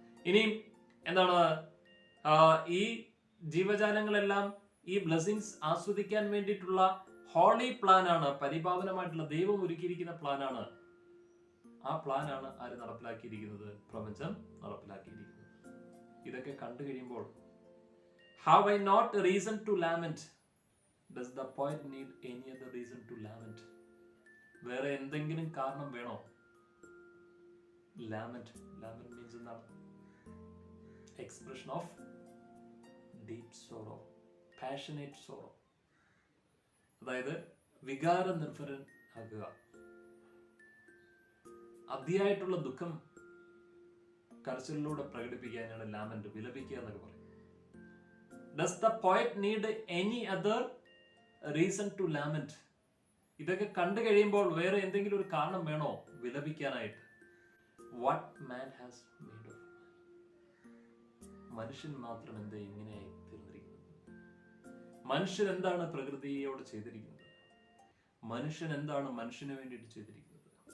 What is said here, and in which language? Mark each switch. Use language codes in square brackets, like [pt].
[ml] ഇനിയും എന്താണ് ഈ ജീവജാലങ്ങളെല്ലാം ഈ ബ്ലെസ്സിങ്സ് ആസ്വദിക്കാൻ വേണ്ടിയിട്ടുള്ള ഹോളി പ്ലാനാണ്, പരിപാവനമായിട്ടുള്ള ദൈവം ഒരുക്കിയിരിക്കുന്ന പ്ലാനാണ്. ആ പ്ലാനാണ് ആര് നടപ്പിലാക്കിയിരിക്കുന്നത്? പ്രപഞ്ചം നടപ്പിലാക്കിയിരിക്കുന്നത്. ഇതൊക്കെ കണ്ടു കഴിയുമ്പോൾ [en] have I not reason to lament? Does the poet need any other reason to lament? [ml] വേറെ എന്തെങ്കിലും കാരണം വേണോ? [en] lament means [ml] എന്താണ്? [en] expression of deep sorrow, passionate sorrow. [ml] അതായത് വികാര നിർഭരൻ ആകുക, അതിയായിട്ടുള്ള ദുഃഖം കരച്ചിലൂടെ പ്രകടിപ്പിക്കാനാണ് ലാമന്റ്, വിലപിക്കുക എന്നൊക്കെ പറയും. [en] Does the poet need any other reason to lament? [ml] ഇതൊക്കെ കണ്ടു കഴിയുമ്പോൾ വേറെ എന്തെങ്കിലും ഒരു കാരണം വേണോ വിലപിക്കാനായിട്ട്? [en] What man has made of man? [ml] മനുഷ്യൻ മാത്രം എന്താ ഇങ്ങനെയായി തീർന്നിരിക്കുന്നത്? മനുഷ്യൻ എന്താണ് പ്രകൃതിയോട് ചെയ്തിരിക്കുന്നത്? മനുഷ്യൻ എന്താണ് മനുഷ്യന് വേണ്ടിയിട്ട് ചെയ്തിരിക്കുന്നത്?